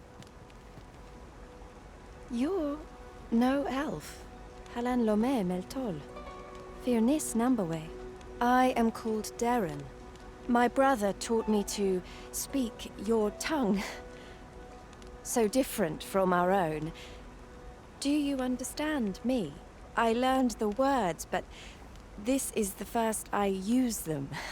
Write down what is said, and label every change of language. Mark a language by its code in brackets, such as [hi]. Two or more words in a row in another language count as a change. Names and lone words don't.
[en] You're no elf. Halan lome meltol. Firnis numberway. I am called Darren. My brother taught me to speak your tongue. So different from our own. Do you understand me? I learned the words, but this is the first I use them.